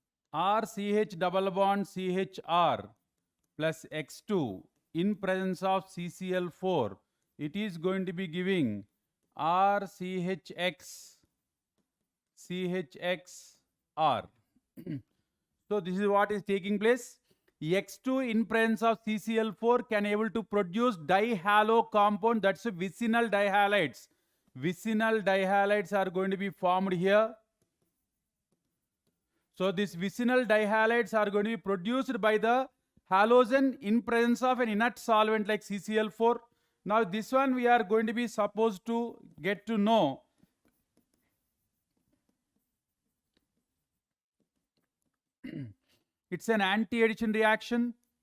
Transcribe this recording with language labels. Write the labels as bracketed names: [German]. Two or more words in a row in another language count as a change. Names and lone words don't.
[English] RCH double bond CHR plus X2 in presence of CCl4, it is going to be giving RCHX CHXR. So this is what is taking place. X2 in presence of CCl4 can able to produce dihalo compound, that's vicinal dihalides. Vicinal dihalides are going to be formed here. So these vicinal dihalides are going to be produced by the halogen in presence of an inert solvent like CCl4. Now this one we are going to be supposed to get to know. It's an anti-addition reaction.